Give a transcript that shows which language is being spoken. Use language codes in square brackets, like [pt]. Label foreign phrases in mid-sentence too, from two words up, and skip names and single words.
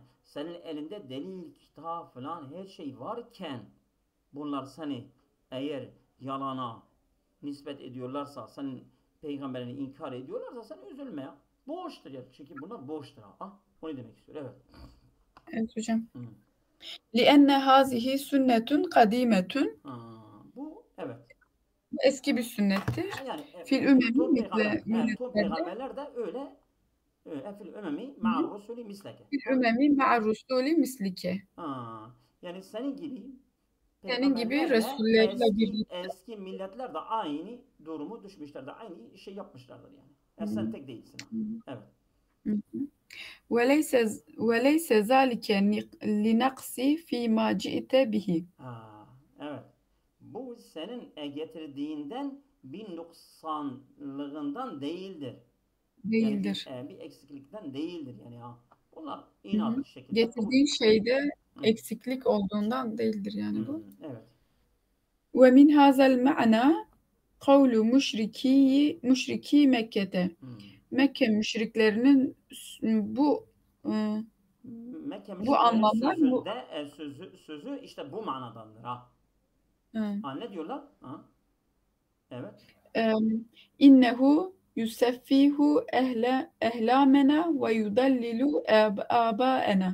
[tr] Senin elinde delil, kitap falan her şey varken bunlar seni eğer yalana nispet ediyorlarsa, senin peygamberini inkar ediyorlarsa sen üzülme ya. Boştur ya. Çünkü bunlar boştur ha. Onu demek istiyor. Evet. Evet hocam. [ar] لِأَنَّ هَذِهِ سنة قديمة. [tr] Bu evet. Eski bir sünnettir. Yani Fil tüm peygamberler de öyle. [ar] في الأمم مع الرسل مثلك. في الأمم مع الرسل مثلك. [tr] Yani senin gibi Senin gibi Resullerle birlikte. Eski milletler de aynı durumu düşmüşler de aynı şey yapmışlardır yani. Sen tek değilsin. Evet. [ar] وليس ذلك لنقص فيما جئت به. [tr] Evet. Bu senin getirdiğinden bir noksanlığından değildir. Değildir. Yani bir eksiklikten değildir yani ha. Bunlar Hı hı. inat şekilde Getirdiğin şeyde Hı. eksiklik olduğundan değildir yani bu. Evet. [ar] ومن هذا المعنى قول مشركي Mekke'de. [tr] Mekke müşriklerinin bu Mekke bu müşriklerin anlamlar bu. sözü işte bu manadandır ha. Ne diyorlar? Ha? Evet. [ar] إنه يسفه أحلامنا ويضلل آباءنا.